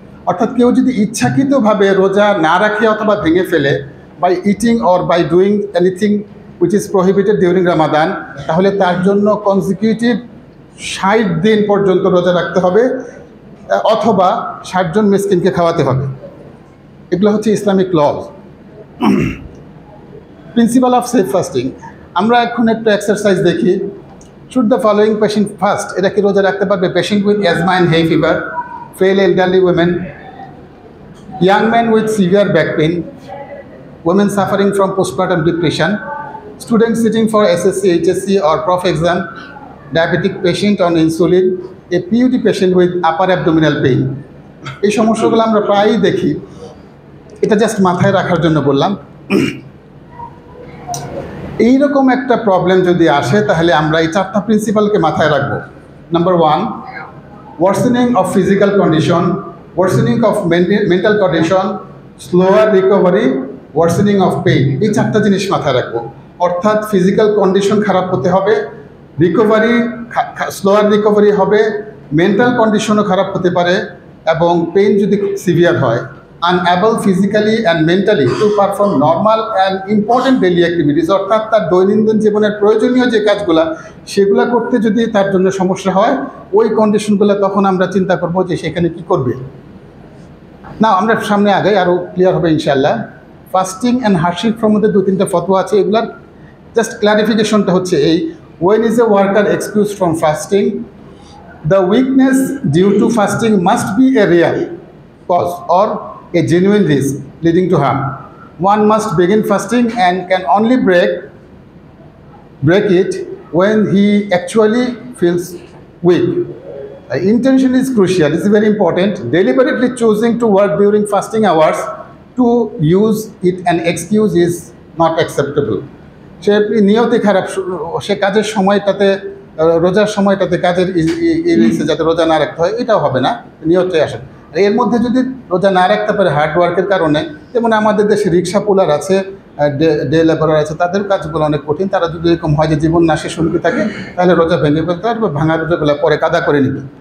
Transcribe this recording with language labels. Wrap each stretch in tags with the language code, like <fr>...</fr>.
<bn>অর্থাৎ কেউ যদি ইচ্ছাকৃতভাবে রোজা না রাখে অথবা ভেঙে ফেলে,</bn> <en>by eating or by doing anything which is prohibited during Ramadan,</en> <bn>তাহলে তার জন্য কনজিকিউটিভ 60 দিন পর্যন্ত রোজা রাখতে হবে অথবা 60 জন মিসকিনকে খাওয়াতে হবে। এগুলো হচ্ছে Islamic lodge.</bn> <en>Principle of safe fasting.</en> <bn>আমরা এখন একটা এক্সারসাইজ দেখি।</bn> <en>should the following patient fast,</en> <bn>এটা কি রোজা রাখতে পারবে?</bn> <en>Patient with asthma and hay fever, frail elderly women, young man with severe back pain, women suffering from postpartum depression, students sitting for SSC, HSC or prof exam, diabetic patient on insulin, a PUD patient with upper abdominal pain.</en> <bn>এই সমস্যাগুলো আমরা প্রায়ই দেখি, এটা just মাথায় রাখার জন্য বললাম। এইরকম একটা প্রবলেম যদি আসে তাহলে আমরা এই 4টা প্রিন্সিপালকে মাথায় রাখবো।</bn> <en>Number 1, worsening of physical condition, worsening of mental condition, slower recovery, worsening of pain।</en> <bn>এই 4টা জিনিস মাথায় রাখবো। অর্থাৎ ফিজিক্যাল কন্ডিশন খারাপ হতে হবে, রিকভারি স্লোয়ার রিকভারি হবে, মেন্টাল কন্ডিশনও খারাপ হতে পারে, এবং পেইন যদি সিভিয়ার হয়,</bn> <en>unable physically and mentally to perform normal and important daily activities,</en> <bn>অর্থাৎ তার দৈনন্দিন জীবনের প্রয়োজনীয় যে কাজগুলো সেগুলো করতে যদি তার জন্য সমস্যা হয়, ওই কন্ডিশনগুলো তখন আমরা চিন্তা করব যে সেখানে কি করবে। না, আমরা সামনে আগে আরও ক্লিয়ার হবে ইনশাআল্লাহ। ফাস্টিং অ্যান্ড হার্ডশিপের মধ্যে 2-3টা ফতোয়া আছে, এগুলার জাস্ট ক্লারিফিকেশনটা হচ্ছে এই:</bn> <en>when is a worker excused from fasting? The weakness due to fasting must be a real cause or a genuine risk leading to harm. One must begin fasting and can only break it when he actually feels weak. Intention is crucial, it's very important. Deliberately choosing to work during fasting hours to use it an excuse is not acceptable.</en> <bn>সে নিয়তি খারাপ, সে কাজের সময়টাতে রোজার সময়টাতে কাজের যাতে রোজা না রাখতে হয় এটাও হবে না, নিয়তটাই আসে। আর এর মধ্যে যদি রোজা না রাখতে পারে হার্ডওয়ার্কের কারণে, যেমন আমাদের দেশে রিক্সা পুলার আছে, ডে লেবারার আছে, তাদের কাজগুলো অনেক কঠিন, তারা যদি এরকম হয় যে জীবন নাশে শুনতে থাকে তাহলে রোজা ভেঙে ফেলতে পারবে, ভাঙা রোজাগুলো পরে কাদা করে নিবে।</bn>